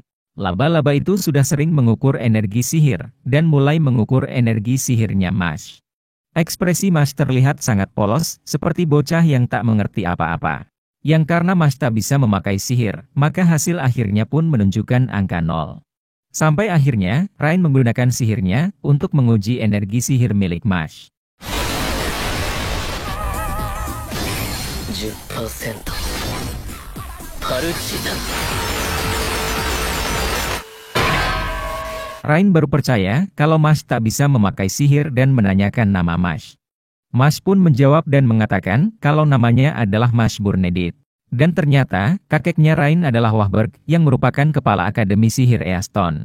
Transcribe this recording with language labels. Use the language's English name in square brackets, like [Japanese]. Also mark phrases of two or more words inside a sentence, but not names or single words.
[Indonesian] Laba-laba itu sudah sering mengukur energi sihir dan mulai mengukur energi sihirnya Mash. Ekspresi Mash terlihat sangat polos, seperti bocah yang tak mengerti apa-apa. Yang karena Mash tak bisa memakai sihir, maka hasil akhirnya pun menunjukkan angka 0. Sampai akhirnya, Rain menggunakan sihirnya untuk menguji energi sihir milik Mash. [Japanese] 10% パルチザン [Indonesian] Rain baru percaya kalau Mash tak bisa memakai sihir dan menanyakan nama Mash. Mash pun menjawab dan mengatakan kalau namanya adalah Mash Burnedit. Dan ternyata, kakeknya Rain adalah Wahberg yang merupakan kepala Akademi Sihir Easton.